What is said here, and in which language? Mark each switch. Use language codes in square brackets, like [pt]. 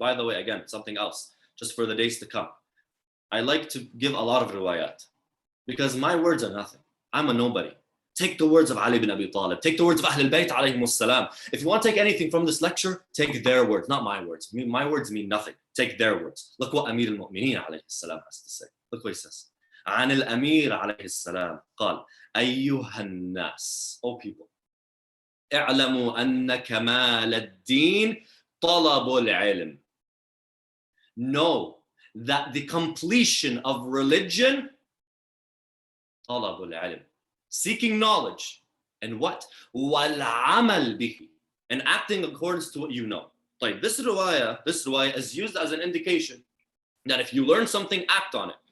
[en] And by the way, again, something else, just for the days to come. I like to give a lot of riwayat because my words are nothing. I'm a nobody. Take the words of Ali bin Abi Talib. Take the words of Ahl al-Bayt alayhimus salam. If you want to take anything from this lecture, take their words, not my words. My words mean nothing. Take their words. Look what Amir al-Mu'mineen alayhi salam has to say. Look what he says. [ar] عن الأمير عليه السلام قال أيها الناس, [en] O people, [ar] اعلموا أن كمال الدين طلب العلم. [en] Know that the completion of religion, [ar] طلب العلم, [en] seeking knowledge, and what? [ar] وَالْعَمَلْ بِهِ, [en] and acting accordance to what you know. Like this riwayah is used as an indication that if you learn something, act on it.